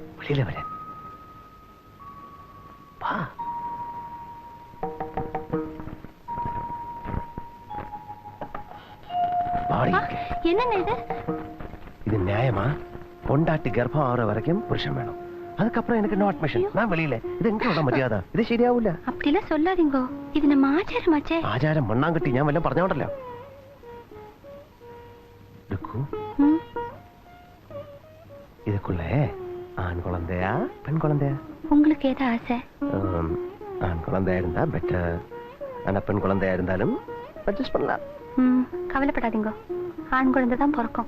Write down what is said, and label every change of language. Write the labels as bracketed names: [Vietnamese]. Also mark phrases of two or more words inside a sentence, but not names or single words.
[Malayalam] വെളിയിലെ വരാൻ വാ. [Tamil] வாடி. என்னங்க இது? இது நியாயமா? பொண்டாட்டி கர்ப்பம் ஆகிற வரைக்கும் புருஷன் வேணும், அதுக்கப்புறம் எனக்கு [English] no admission, [Tamil] நான் வெளியில. இது எங்களோட மரியாதை, இது ശരിയാവൂല. அப்படிலாம் சொல்லாதீங்க, இது நம்ம ஆச்சாரமாச்சே. [Malayalam] ആചാരം മണ്ണാങ്കട്ടി ഞാൻ വല്ലതും പറഞ്ഞോണ്ടല്ലോ. [Tamil] இதுக்குள்ள ஆண் குழந்தையா பெண் குழந்தையா? உங்களுக்கு ஏதா ஆசை? ஆண் குழந்தையா இருந்தா பெட்டர், ஆனா பெண் குழந்தையா இருந்தாலும் அட்ஜஸ்ட் பண்ணலாம். கவலைப்படாதீங்க, ஆண் குழந்தை தான் பிறக்கும்.